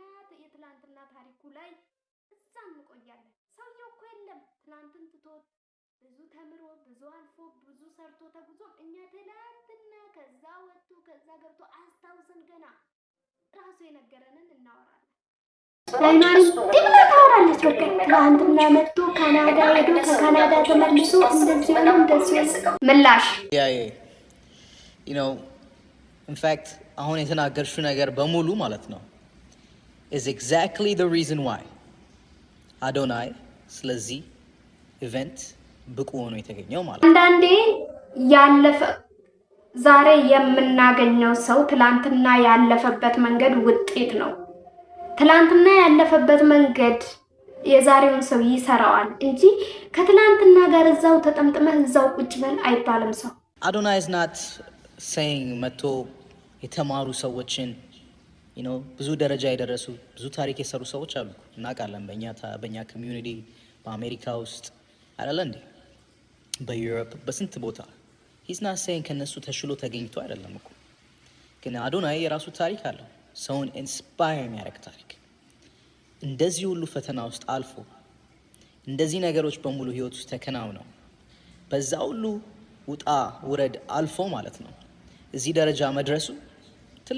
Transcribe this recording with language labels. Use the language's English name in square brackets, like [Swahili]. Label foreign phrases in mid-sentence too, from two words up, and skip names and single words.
[Amharic] የትላንትና ታሪኩ ላይ እዛ እንቆያለን። ሰውየው እኮ የለም ትናንትን ትቶ ብዙ ተምሮ ብዙ አልፎ ብዙ ሰርቶ ተጉዞ እኛ ትላንትና ከዛ ወጥቶ ከዛ ገብቶ አስታውሰን ገና ራሱ የነገረንን እናወራለን። ሃይማኖት ታወራለች። በቃ ትናንትና መጥቶ ካናዳ ሄዶ ከካናዳ ተመልሶ እንደዚህ ምላሽ ኢንፋክት አሁን የተናገርሽው ነገር በሙሉ ማለት ነው [English] is exactly the reason why [Amharic] አዶናይ ስለዚህ ኢቨንት ብቁ ሆኖ የተገኘው ማለት ነው። አንዳንዴ ያለፈ ዛሬ የምናገኘው ሰው ትላንትና ያለፈበት መንገድ ውጤት ነው። ትላንትና ያለፈበት መንገድ የዛሬውን ሰው ይሰራዋል እንጂ ከትላንትና ጋር እዛው ተጠምጥመህ እዛው ቁጭ በል አይባልም። ሰው አዶናይ [English] is not saying [Amharic] መቶ የተማሩ ሰዎችን ብዙ ደረጃ የደረሱ ብዙ ታሪክ የሰሩ ሰዎች አሉ እናውቃለን። በእኛ ኮሚዩኒቲ በአሜሪካ ውስጥ አይደለ እንዴ? በዩሮፕ በስንት ቦታ [English] he's not saying [Amharic] ከነሱ ተሽሎ ተገኝቶ አይደለም እኮ ግን አዶናይ የራሱ ታሪክ አለው ሰውን ኢንስፓየር የሚያደርግ ታሪክ እንደዚህ ሁሉ ፈተና ውስጥ አልፎ እንደዚህ ነገሮች በሙሉ ህይወት ውስጥ ተከናውነው በዛ ሁሉ ውጣ ውረድ አልፎ ማለት ነው እዚህ ደረጃ መድረሱ ትልቅ